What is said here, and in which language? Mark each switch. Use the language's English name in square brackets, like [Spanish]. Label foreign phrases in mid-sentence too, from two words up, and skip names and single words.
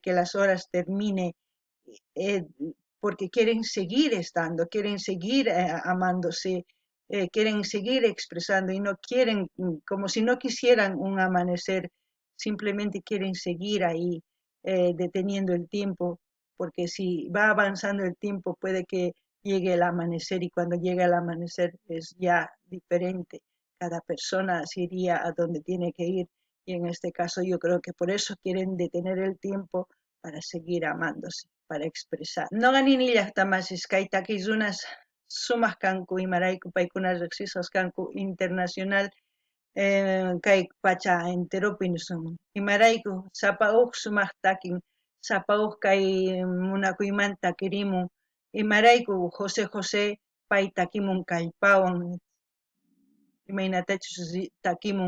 [Spanish] que las horas terminen, eh, porque quieren seguir estando, quieren seguir amándose, quieren seguir expresando y no quieren, como si no quisieran un amanecer, simplemente quieren seguir ahí deteniendo el tiempo, porque si va avanzando el tiempo puede que llegue el amanecer y cuando llega el amanecer es ya diferente. Cada persona se iría a donde tiene que ir y en este caso yo creo que por eso quieren detener el tiempo para seguir amándose, para expresar. [Quechua] No ganini llaqtamas kay takizunas sumaq kanku imarayku paykuna riqsisqas kanku internacional kay pacha enteropi nisun imarayku sapa huk sumaq takin sapa huk kay munakuymanta takirimun imarayku José José pay takimun kallpawan imaynatachus takimun